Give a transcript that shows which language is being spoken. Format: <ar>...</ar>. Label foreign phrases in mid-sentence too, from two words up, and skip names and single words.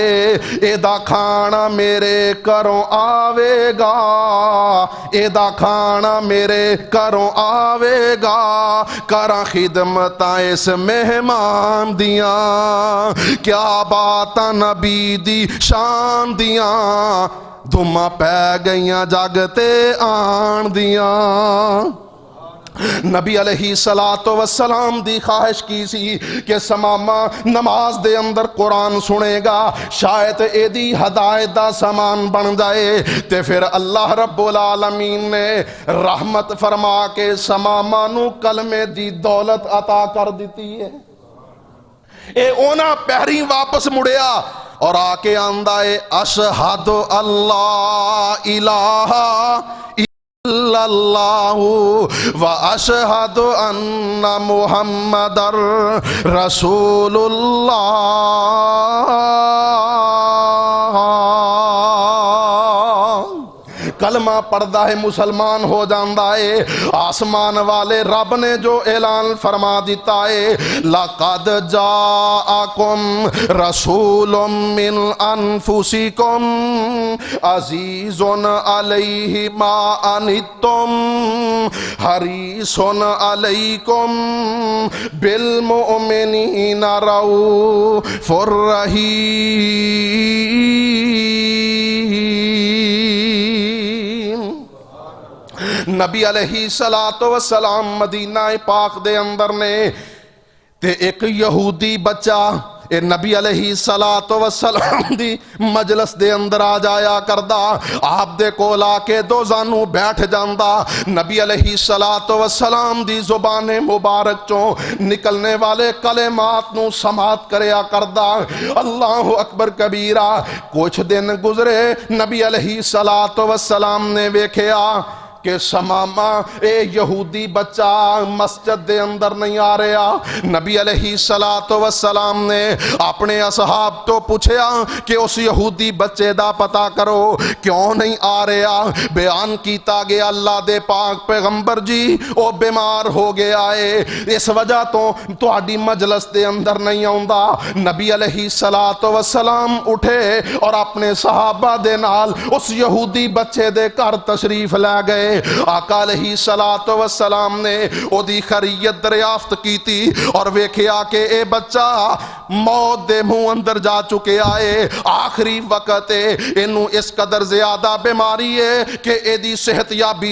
<pa>ایدا کھانا میرے گھراں آویگا، ایدا کھانا میرے گھراں آویگا، کراں خدمتاں اس مہمان دیاں، کیا بات نبی دی شان دیاں، دھماں پے گئیاں جگ تے آن دیاں. नबी</pa> <ar>عليه الصلاة والسلام</ar> <pa>دی خواہش کی سی کہ ثمامہ نماز دے اندر قرآن سنے گا، شاید ایدی ہدایت دا سامان بن جائے. تے فیر</pa> <ar>الله رب العالمين</ar> <pa>نے رحمت فرما کے ثمامہ نوں کلمے دی دولت عطا کر دی ہے. اے اوہناں پیریں واپس مڑیا اور آکے آندا ہے</pa> <ar>أشهد أن لا إله إلا الله وأشهد أن محمدا رسول الله.</ar> <pa>کلمہ پڑھدا ہے مسلمان ہو جاتا ہے. آسمان والے رب نے جو اعلان فرما دتا ہے,</pa> <ar>لقد جاءكم رسول من أنفسكم عزيز عليه ما عنتم حريص عليكم بالمؤمنين رؤوف رحيم.</ar> <pa>नबी</pa> <ar>عليه الصلاة والسلام</ar> <pa>مدینہ پاک دے اندر نے تے اک یہودی بچہ اے نبی</pa> <ar>عليه الصلاة والسلام</ar> <pa>دی مجلس دے اندر آ جایا کردا، آپ دے کول آکے دو زانو بیٹھ جاندا. नबी</pa> <ar>عليه الصلاة والسلام</ar> <pa>دی زبان مبارک چوں نکلن والے کلمات نوں سماعت کریا کردا.</pa> <ar>الله أكبر كبيرا.</ar> <pa>کجھ دن گزرے، نبی</pa> <ar>عليه الصلاة والسلام</ar> <pa>نے ویکھیا کہ ثمامہ اے یہودی بچہ مسجد دے اندر نہیں آ رہا. नबी</pa> <ar>عليه الصلاة والسلام</ar> <pa>نے اپنے اصحاب توں پچھیا کہ اس یہودی بچے دا پتہ کرو کیوں نہیں آ رہا. بیان کیتا گیا اللہ دے پاک پیغمبر جی او بیمار ہو گیا ہے، اس وجہ توں تہاڈی مجلس دے اندر نہیں آؤندا. नबी</pa> <ar>عليه الصلاة والسلام</ar> <pa>اٹھے اور اپنے صحابہ دے نال اس یہودی بچے دے گھر تشریف لے گئے. ہے آقا</pa> <ar>علیہ الصلوۃ والسلام</ar> <pa>نے اودی خیریت دریافت کیتی اور ویکھیا کہ اے بچہ موت دے منہ اندر جا چکے آئے آخری وقت ہے اینو اس قدر زیادہ بیماری ہے کہ اے دی صحت یابی</pa>